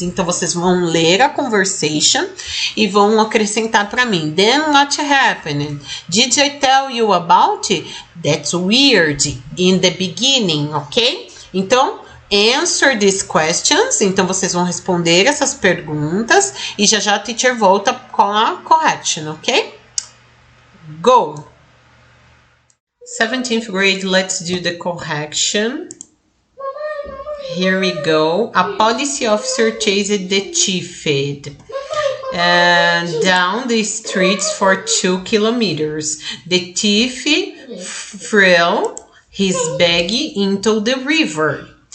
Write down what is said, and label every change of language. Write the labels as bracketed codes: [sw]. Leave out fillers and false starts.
[pt] Então, vocês vão ler a conversation e vão acrescentar para mim. [en] Then what happened? Did I tell you about it? That's weird in the beginning, ok? [pt] Então, [en] answer these questions. [pt] Então, vocês vão responder essas perguntas e já a teacher volta com a correction, ok? [en] Go! 17th grade, let's do the correction. Here we go. A police officer chased the thief down the streets for 2 kilometers. The thief threw his bag into the river.